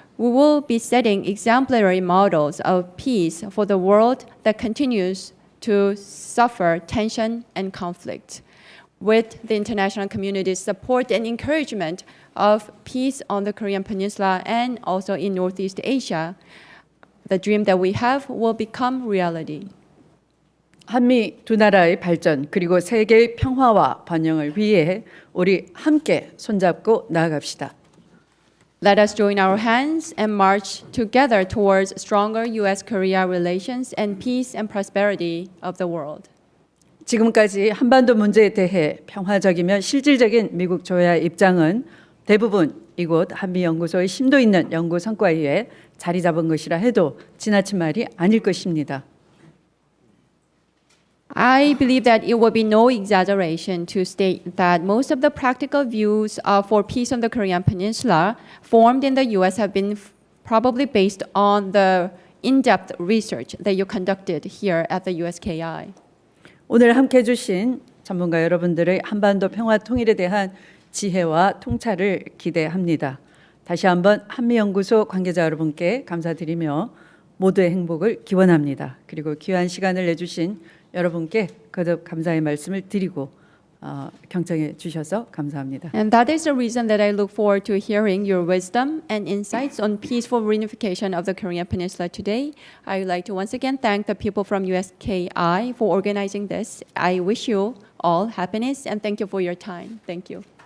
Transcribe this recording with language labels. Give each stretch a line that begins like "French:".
English: we will be setting exemplary models of peace for the world that continues to suffer tension and conflict. With the international community's support and encouragement of peace on the Korean Peninsula and also in Northeast Asia, the dream that we have will become reality.
Korean: 한미 두 나라의 발전 그리고 세계의 평화와 번영을 위해 우리 함께 손잡고 나아갑시다.
English: Let us join our hands and march together towards stronger U.S.-Korea relations and peace and prosperity of the world.
Korean: 지금까지 한반도 문제에 대해 평화적이며 실질적인 미국 조야의 입장은 대부분 이곳 한미연구소의 심도 있는 연구 성과에 의해 자리 잡은 것이라 해도 지나친 말이 아닐 것입니다.
English: I believe that it would be no exaggeration to state that most of the practical views for peace on the Korean Peninsula formed in the U.S. have been probably based on the in-depth research that you conducted here at the USKI.
Korean: 오늘 함께해 주신 전문가 여러분들의 한반도 평화 통일에 대한 지혜와 통찰을 기대합니다. 다시 한번 한미연구소 관계자 여러분께 감사드리며 모두의 행복을 기원합니다. 그리고 귀한 시간을 내주신 여러분께 거듭 감사의 말씀을 드리고 경청해 주셔서 감사합니다.
English: And that is the reason that I look forward to hearing your wisdom and insights on peaceful reunification of the Korean Peninsula today. I would like to once again thank the people from USKI for organizing this. I wish you all happiness and thank you for your time. Thank you.